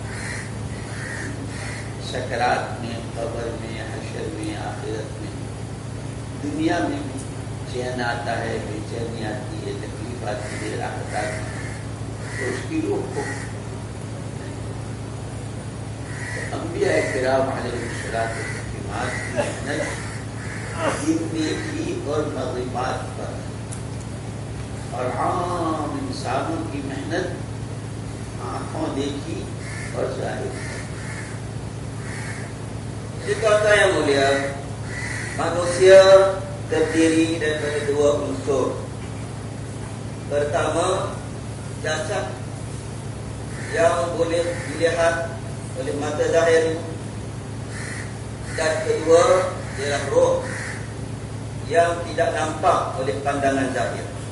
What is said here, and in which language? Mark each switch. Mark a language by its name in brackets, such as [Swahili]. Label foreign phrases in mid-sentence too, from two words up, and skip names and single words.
[Urdu] سکرات میں، قبر میں، حشر میں، آخرت میں، دنیا میں بھی چین آتا ہے، بے چینی آتی ہے، تکلیف آتی ہے، راحت آتی ہے، تو اس کی روح کو انبیاء کرام [Arabic] عليهم الصلاة والسلام [Urdu] کی محنت زندگی اور مغربات پر، اور عام انسانوں کی محنت آنکھوں دیکھی اور ظاہر. [Malay] Tuan-tuan yang mulia, manusia terdiri daripada dua unsur. Pertama, jasad yang boleh dilihat oleh mata zahir, dan kedua ialah roh yang tidak nampak oleh pandangan zahir.